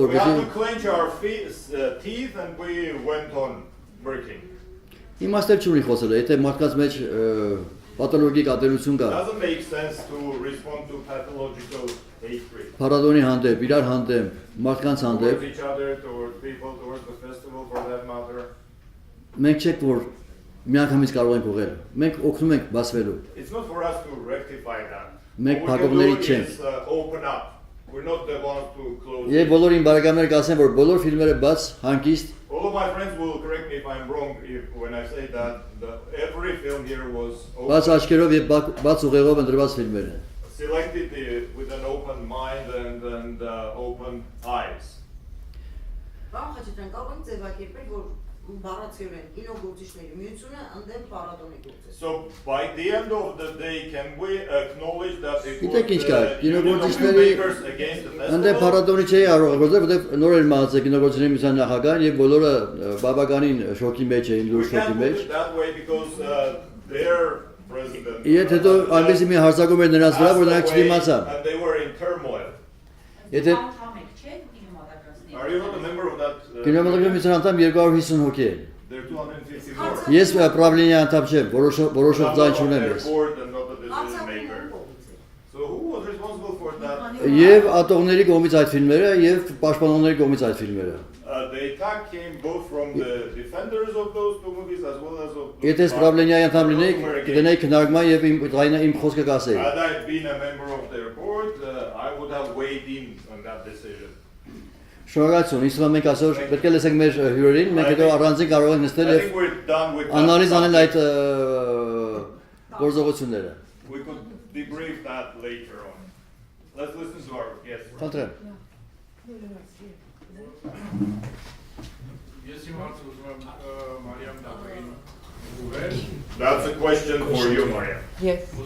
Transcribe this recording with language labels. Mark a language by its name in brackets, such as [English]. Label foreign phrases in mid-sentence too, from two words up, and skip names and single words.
[English] We had [Armenian] որպեսզի [English] to clench our teeth and we went on working. [Armenian] իմաստեր չունի խոսելը, եթե մարդկանց մեջ պաթոլոգիկ ատելություն կա, [English] Doesn't make sense to respond to pathological hatred [Armenian] փառատոնի հանդեպ, իրար հանդեպ, մարդկանց [English] towards [Armenian] հանդեպ, [English] each other, towards people, towards the festival for that matter. [Armenian] մենք չեք որ միանգամից կարող ենք ուղղել։ Մենք օգնում ենք բացվելու։ [English] It's not for us to rectify that. [Armenian] Մենք [English] What we can [Armenian] փակողների [English] do [Armenian] չենք։ [English] is open up. We're not the ones to close [Armenian] Եվ [English] it. [Armenian] բոլորին բարեկամներ կասեն, որ բոլոր ֆիլմերը բաց, հանգիստ, [English] All of my friends will correct me if I'm wrong when I say that every film here was [Armenian] բաց աչքերով եւ բաց ուղեղով ընտրված ֆիլմեր են։ [English] selected with an open mind and open eyes. [Armenian] Պարոն Խաչատրյան, կարող ենք ձևակերպել, որ բառացիորեն կինոգործիչների միությունը ընդդեմ փառատոնի գործեց։ [English] So by the end of the day, can we acknowledge that it was [Armenian] Գիտեք ինչ կա, [English] the Union of [Armenian] կինոգործիչների [English] Filmmakers against the [Armenian] ընդդեմ [English] festival? [Armenian] փառատոնի չէի կարող, որովհետեւ նոր էր մահացել կինոգործիչների միության նախագահան եւ բոլորը բավականին շոկի մեջ էին, [English] We [Armenian] լուրջ [English] can't [Armenian] շոկի [English] put [Armenian] մեջ։ [English] it that way because their president [Armenian] Եթե հետո այնպեսի մի հարձակում էր նրանց վրա, որ նրանք [English] passed away [Armenian] չդիմացան։ [English] and they were in turmoil. [Armenian] Եթե [English] Are you not a member of that? [Armenian] կինոմատոգրաֆիայի միության անդամ 250 հոգի են։ [English] There are 254. [Armenian] Ես պրավլենիա անդամ չեմ, որոշող [English] I'm [Armenian] ձայն [English] not on [Armenian] չունեմ [English] their [Armenian] ես։ [English] board and not a decision maker. So who was responsible for that? [Armenian] Եվ ատողների կողմից այդ ֆիլմերը եւ պաշտպանողների կողմից այդ ֆիլմերը։ [English] The attack came both from the defenders of those two movies as well as of [Armenian] Եթե ես պրավլենիայի անդամ լինեի, կդնեի քննարկման եւ իմ խոսքը կասեի։ [English] Had I been a member of their board, I would have weighed in on that decision. [Armenian] Շնորհակալություն։ Իսկ մենք այսօր պետք է լսենք մեր հյուրերին, մենք հետո առանձին կարող ենք նստել [English] I [Armenian] եւ [English] think we're done with that. [Armenian] անալիզ անել այդ գործողությունները։ [English] We could debrief that later on. Let's listen to our guest. [Armenian] Խնդրեմ։ [English] That's a question for you, Maria. Yes.